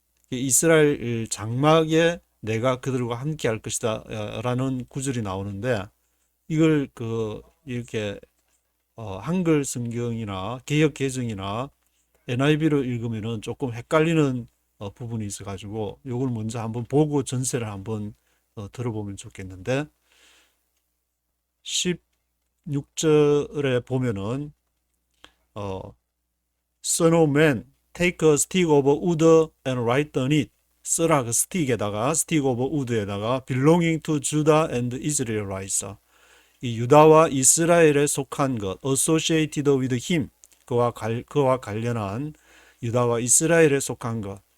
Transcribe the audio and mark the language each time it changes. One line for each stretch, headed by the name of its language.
Korean: 이스라엘 장막에 내가 그들과 함께 할 것이다 라는 구절이 나오는데 이걸 이렇게 한글 성경이나 개역 개정이나 NIV로 읽으면은 조금 헷갈리는 부분이 있어가지고 이걸 먼저 한번 보고 전세를 한번 들어보면 좋겠는데 16절에 보면은
English: Son of man, take a stick of wood and write on it.
Korean: 쓰라 그 스틱에다가
English: stick of wood에다가 belonging to Judah and Israelites.
Korean: 이 유다와 이스라엘에 속한 것,
English: associated with him.
Korean: 그와 관련한 유다와 이스라엘에 속한 것.